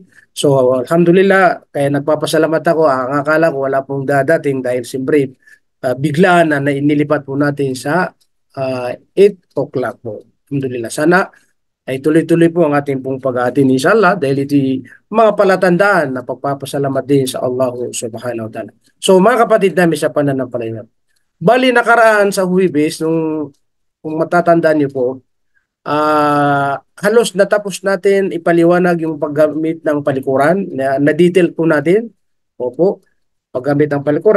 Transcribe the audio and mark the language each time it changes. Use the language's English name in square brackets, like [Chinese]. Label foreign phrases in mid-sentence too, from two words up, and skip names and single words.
[Filipino] So, alhamdulillah, kaya nagpapasalamat ako. Ang akala ko wala pong dadating dahil siyempre biglaan na inilipat po natin sa 8 o'clock po. Alhamdulillah. Sana ay tuloy-tuloy po ang ating pong pag-aatin inshallah dahil ito mga palatandaan na pagpapasalamat din sa Allah [Arabic] سبحانه وتعالى. [Filipino] So mga kapatid namin sa pananampalataya. Bali nakaraan sa Huwebes, kung matatandaan niyo po, halos natapos natin ipaliwanag yung paggamit ng palikuran na detail po natin. Opo. paggamit ng palikuran.